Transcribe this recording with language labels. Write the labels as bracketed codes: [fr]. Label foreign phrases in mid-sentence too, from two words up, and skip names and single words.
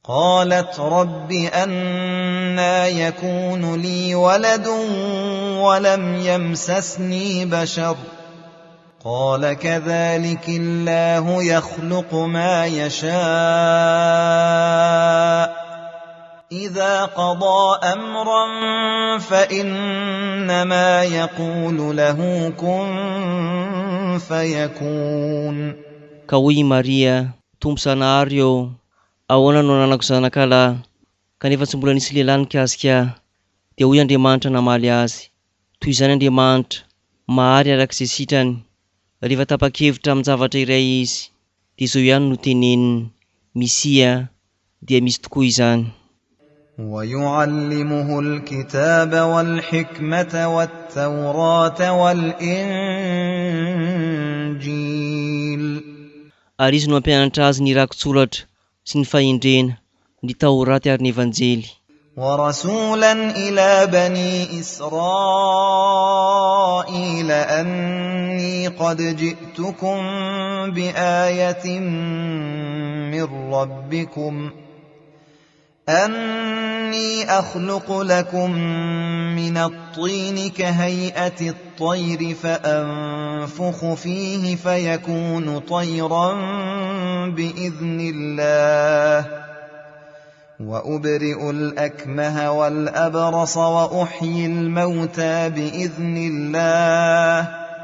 [ar] قالت رب أنى يكون لي ولد ولم يمسسني بشر قال كذلك الله يخلق ما يشاء إذا قضى أمرا فإنما يقول له كن فيكون. [mg] Kahoy Maria, tomposanahary eo, ahoana no ananako zanakalahy, kanefa tsy mbola nisy lehilahy nikasika ahy. Dia hoy Andriamanitra namaly azy, toy izany Andriamanitra, mahary arak'izay sitrany. Rehefa tapa-kevitra amin'ny zavatra iray izy, dia izao ihany no teneniny, Misia dia misy tokoa izany. [ar] ويعلمه الكتاب والحكمة والتوراة والإنجيل. [mg] Ary izy no mampianatra azy ny rakotsoratra sy ny fahendrena, ny Taoraty ary ny Evanjely. [ar] ورسولا إلى بني إسرائيل أني قد جئتكم بآية من ربكم أني أخلق لكم من الطين كهيئة الطير فأنفخ فيه فيكون طيرا بإذن الله وأبرئ الأكمه والأبرص وأحيي الموتى بإذن الله